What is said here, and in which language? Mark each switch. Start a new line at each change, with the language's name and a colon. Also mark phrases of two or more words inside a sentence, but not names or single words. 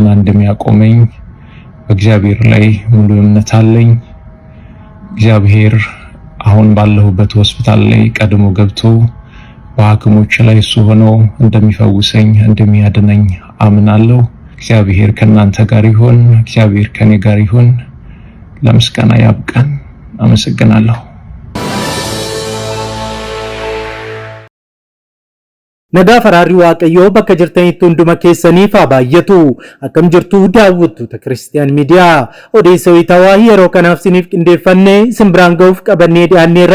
Amharic: እንደሚያቆመኝ በእግዚአብሔር ላይ ሙሉ እምነት አለኝ። እግዚአብሔር አሁን ባለሁበት ሆስፒታል ላይ ቀድሞ ገብቶ በሐኪሞች ላይ እሱ ሆኖ እንደሚፈውሰኝ እንደሚያድነኝ አምናለሁ። እግዚአብሔር ከእናንተ ጋር ይሁን። እግዚአብሔር ከኔ ጋር ይሁን። ለምስጋና ያብቃን። አመሰግናለሁ።
Oromo: Nagaa faraarri Waaqayyoo bakka jirtanitti hunduma keessaniif haa baay'atu. Akkam jirtu daawwattoota Kiristiyaan Miidiyaa. Odeessa wayitaawaa yeroo kanaaf isiniif qindeeffannee isin biraan ga'uuf qabannee dhiyaanneerra.